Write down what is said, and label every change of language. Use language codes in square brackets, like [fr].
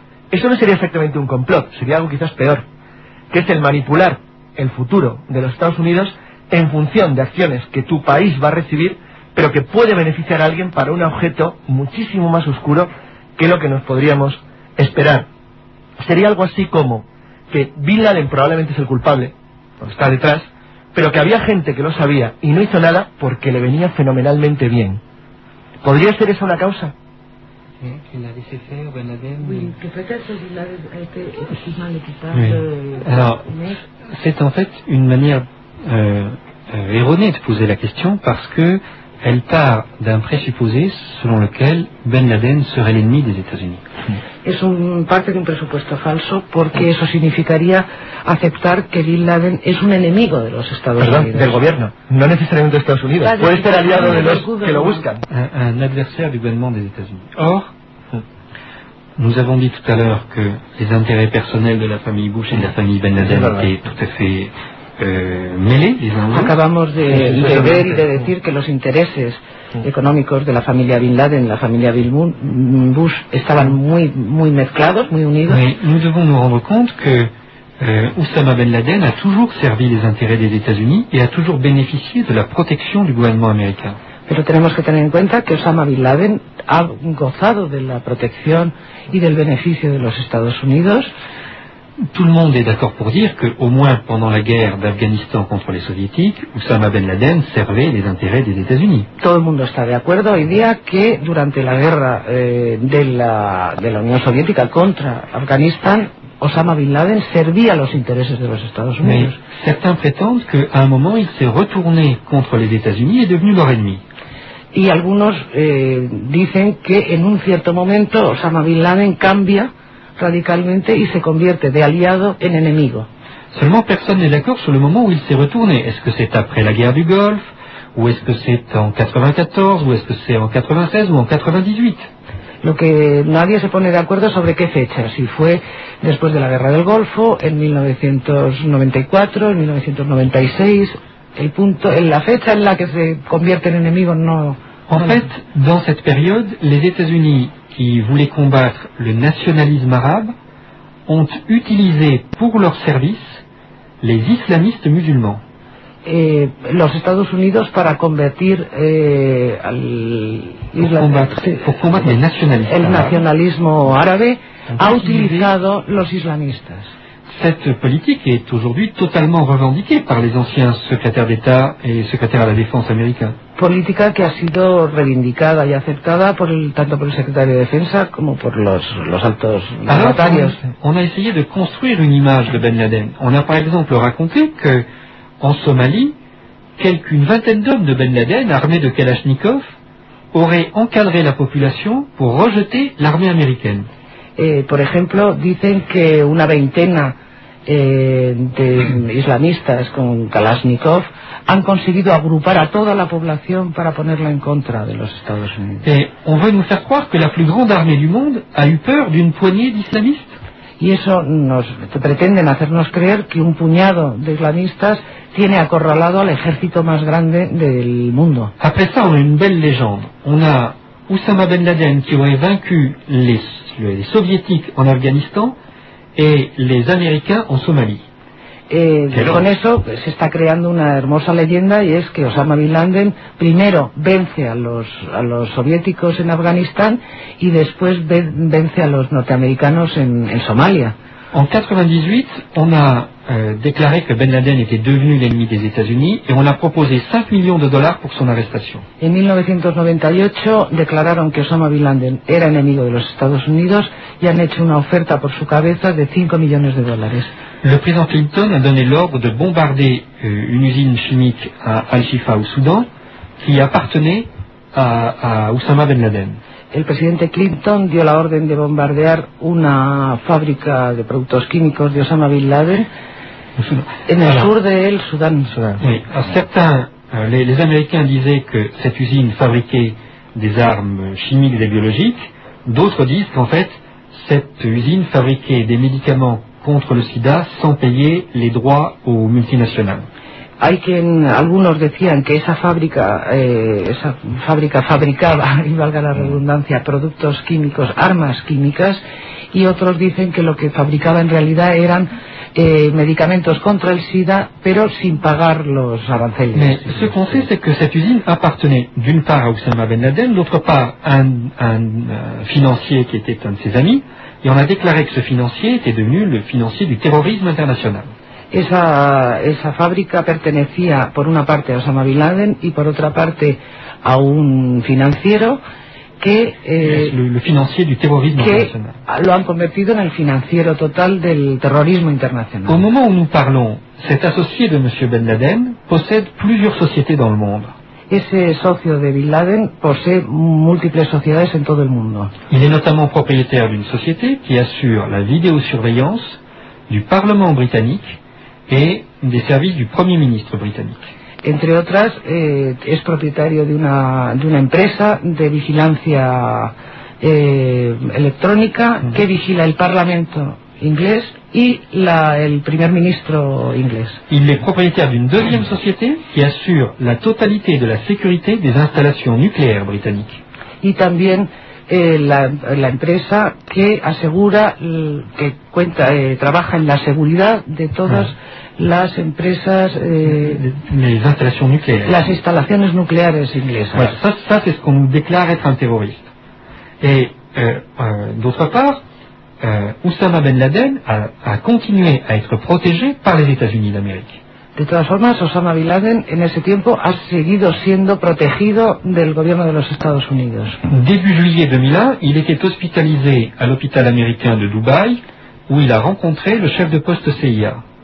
[es] Eso no sería exactamente un complot, sería algo quizás peor, que es el manipular el futuro de los Estados Unidos en función de acciones que tu país va a recibir, pero que puede beneficiar a alguien para un objeto muchísimo más oscuro que lo que nos podríamos esperar. Sería algo así como que Bin Laden probablemente es el culpable, o está detrás, pero que había gente que lo sabía y no hizo nada porque le venía fenomenalmente bien. ¿Podría ser esa una causa? [fr] Alors, c'est en fait une manière erronée de poser la question parce que elle part d'un présupposé selon lequel Ben Laden serait l'ennemi des États-Unis. [es] Es un parte de un presupuesto falso porque eso significaría aceptar que Bin Laden es un enemigo de los Estados Perdón, Unidos. Del gobierno, no necesariamente de Estados Unidos. Puede ser aliado de los que lo buscan. [fr] Un adversaire du gouvernement des États-Unis. Or, nous avons dit tout à l'heure que les intérêts personnels de la famille Bush et de la famille Ben Laden étaient tout à fait mêlés. [es] Acabamos de ver y de decir que los intereses económicos de la familia Bin Laden, la familia Bush, estaban muy muy mezclados, muy unidos. [fr] Mais nous devons nous rendre compte que Osama Ben Laden a toujours servi les intérêts des États-Unis et a toujours bénéficié de la protection du gouvernement américain. [es] Pero tenemos que tener en cuenta que Osama Bin Laden ha gozado de la protección y del beneficio de los Estados Unidos. [fr] Tout le monde est d'accord pour dire que, au moins pendant la guerre d'Afghanistan contre les soviétiques, Osama Ben Laden servait les intérêts des États-Unis. [es] Todo el mundo está de acuerdo hoy día que durante la guerra de la Unión Soviética contra Afganistán, Osama Bin Laden servía los intereses de los Estados Unidos. [fr] Mais certains prétendent qu'à un moment il s'est retourné contre les États-Unis et est devenu leur ennemi. [es] Y algunos dicen que en un cierto momento Osama Bin Laden cambia radicalmente y se convierte de aliado en enemigo. [fr] Seulement personne n'est d'accord sur le moment où il s'est retourné. Est-ce que c'est après la guerre du Golfe, ou est-ce que c'est en 94, ou est-ce que c'est en 96 ou en 98? [es] Lo que nadie se pone de acuerdo sobre qué fecha, si fue después de la guerra del Golfo, en 1994, en 1996, el punto, en la fecha en la que se convierte en enemigo no... [fr] En fait, dans cette période, les États-Unis, qui voulaient combattre le nationalisme arabe, ont utilisé pour leur service les islamistes musulmans. [es] Los Estados Unidos para convertir el nacionalismo árabe ha utilizado los islamistas. [fr] Cette politique est aujourd'hui totalement revendiquée par les anciens secrétaires d'État et secrétaires à la défense américains. [es] Política que ha sido reivindicada y aceptada por el, tanto por el secretario de defensa como por los altos mandatarios. [fr] On a essayé de construire une image de Ben Laden. On a par exemple raconté que en Somalie, quelqu'une vingtaine d'hommes de Ben Laden, armés de Kalachnikov, auraient encadré la population pour rejeter l'armée américaine. [es] Por ejemplo, dicen que una veintena de islamistas con Kalashnikov han conseguido agrupar a toda la población para ponerla en contra de los Estados Unidos. [fr] Et on veut nous faire croire que la plus grande armée du monde a eu peur d'une poignée d'islamistes. [es] Y eso nos pretenden hacernos creer que un puñado de islamistas tiene acorralado al ejército más grande del mundo. [fr] Après ça, on a une belle légende. On a Osama Ben Laden qui aurait vaincu les soviétiques en Afganistán [es] y los americanos en Somalia. Con eso se está creando una hermosa leyenda, y es que Osama Bin Laden primero vence a los soviéticos en Afganistán y después vence a los norteamericanos en Somalia. [fr] En 98, on a déclaré que Ben Laden était devenu l'ennemi des États-Unis et on a proposé 5 millions de dollars pour son arrestation. [es] En 1998, declararon que Osama Bin Laden era enemigo de los Estados Unidos y han hecho una oferta por su cabeza de 5 millones de dólares. [fr] Le président Clinton a donné l'ordre de bombarder une usine chimique à Al-Shifa au Soudan qui appartenait à Osama Ben Laden. [es] El presidente Clinton dio la orden de bombardear una fábrica de productos químicos de Osama Bin Laden en el sur de el Sudán. [fr] Oui, certains, les Américains disaient que cette usine fabriquait des armes chimiques et biologiques. D'autres disent qu'en fait, cette usine fabriquait des médicaments contre le sida sans payer les droits aux multinationales. [es] Algunos decían que esa fábrica fabricaba, y valga la redundancia, productos químicos, armas químicas, y otros dicen que lo que fabricaba en realidad eran medicamentos contra el SIDA, pero sin pagar los aranceles. [fr] Mais ce qu'on sait, c'est que cette usine appartenait d'une part à Osama Ben Laden, d'autre part à un financier qui était un de ses amis, et on a déclaré que ce financier était devenu le financier du terrorisme international. [es] Esa fábrica pertenecía por una parte a Osama Bin Laden y por otra parte a un financiero que [fr] le financier du terrorisme [es] que [fr] international. [es] Lo han convertido en el financiero total del terrorismo internacional. [fr] Au moment où nous parlons, cet associé de Monsieur Ben Laden possède plusieurs sociétés dans le monde. [es] Ese socio de Bin Laden posee múltiples sociedades en todo el mundo. [fr] Il est notamment propriétaire d'une société qui assure la vidéosurveillance du Parlement britannique et des services du Premier ministre britannique. [es] Entre otras, es propietario de una empresa de vigilancia electrónica que vigila el Parlamento inglés y el Primer ministro inglés. [fr] Il est propriétaire d'une deuxième société qui assure la totalité de la sécurité des installations nucléaires britanniques. [es] Y también la empresa que asegura que cuenta trabaja en la seguridad de todas las empresas [fr] les installations nucléaires. [es] Las instalaciones nucleares inglesas. [fr] Ouais, ça c'est ce qu'on nous déclare être un terroriste. Et d'autre part, Osama Ben Laden a continué à être protégé par les États-Unis d'Amérique. [es] De todas formas, Osama Bin Laden en ese tiempo ha seguido siendo protegido del gobierno de los Estados Unidos. [fr] Début juillet 2001, il était hospitalisé à l'hôpital américain de Dubaï, où il a rencontré le chef de poste CIA.